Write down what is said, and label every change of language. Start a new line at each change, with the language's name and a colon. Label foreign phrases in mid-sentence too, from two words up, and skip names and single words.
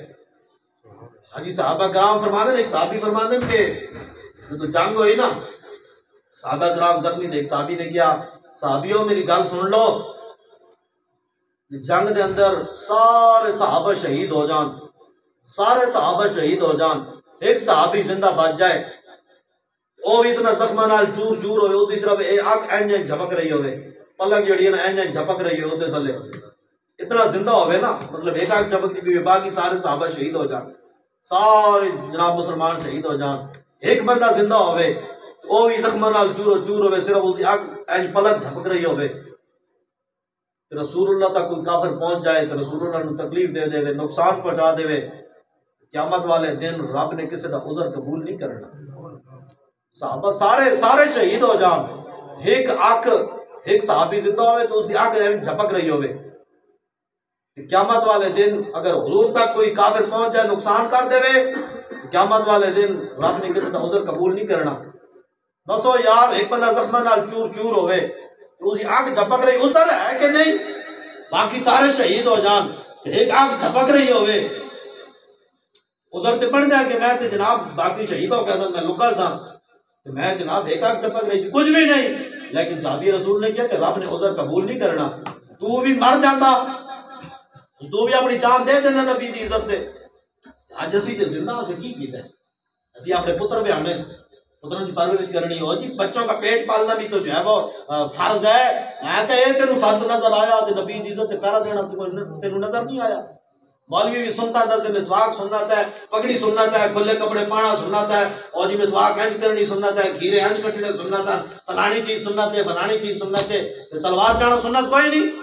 Urdu: حجی صحابہ کرام فرماتے ہیں، ایک صحابی فرماتے ہیں کہ جو جنگ ہوئی نا، صحابہ کرام زخمی تھے، ایک صحابی نے کیا صحابیوں
Punjabi: میری گل سن لو، جنگ دے اندر سارے صحابہ شہید ہو جان، سارے صحابہ شہید ہو جان، ایک صحابی زندہ بچ جائے، وہ بھی اتنا زخمہ نال چور چور ہوئے، اس طرف آنکھ این جھپک رہی ہوئے، پلک جڑی ہے نا این جھپک رہی ہوئے، وہ تھلے اتنا زندہ ہوئے نا، مطلب ایک آنکھ جھپک بھی، باقی سارے صحابہ شہید ہو جان، سارے جناب مسلمان شہید ہو جان، ایک بندہ زندہ ہوئے، وہ بھی زخمہ نال چور چور ہوئے، صرف اس کی آنکھ این پلک جھپک رہی ہوئے،
Urdu: رسول اللہ تک کوئی کافر پہنچ جائے تو رسول اللہ نے تکلیف دے دے، نقصان پہنچا دے، قیامت والے دن رب نے کسی کا عذر قبول نہیں کرنا۔ صحابہ سارے شہید ہو جان، ایک آنکھ، ایک صحابی زندہ ہوئے تو اس کی آنکھ جھپک رہی ہوئے، قیامت والے دن اگر حضور تک کوئی کافر پہنچ جائے نقصان کر دے، قیامت والے دن رب نے کسی کا عذر قبول نہیں کرنا۔
Punjabi: دسو یار ایک بندہ زخمہ نال چور چور ہوئے تو اس کی آنکھ جھپک رہی، عذر ہے کہ نہیں؟ باقی سارے شہید ہو جان، ایک آنکھ جھپک رہی ہوئے، عذر تے بن جائے کہ میں تے جناب باقی شہید ہو گیا، میں لکا سا، میں جناب ایک آنکھ جھپک رہی تھی، کچھ بھی نہیں، لیکن صحابی رسول نے کیا کہ رب نے عذر قبول نہیں کرنا، تو بھی مر جاتا، تو بھی اپنی جان دے دینا نبی دی عزت تے۔ اج اسی تے زندہ سے کی کیتا ہے، اسی اپنے پتر بھی ہمیں پتروں کی پرورش کرنی ہو جی،
Urdu: بچوں کا پیٹ پالنا بھی تو جو ہے وہ فرض ہے،
Punjabi: میں کہ یہ تینوں فرض نظر آیا تو نبی دی عزت تے پہرا دینا تینوں نظر نہیں آیا؟ مولوی بھی سنتا دس مسواک سنت ہے، پگڑی سنت ہے، کھلے کپڑے پانا سنت ہے، اور جی مسواک انج کرنی سنت ہے، کھیرے انج کٹنے سنت ہے، فلانی چیز سنت ہے، فلانی چیز سنت ہے، تلوار چانا سنت کوئی نہیں؟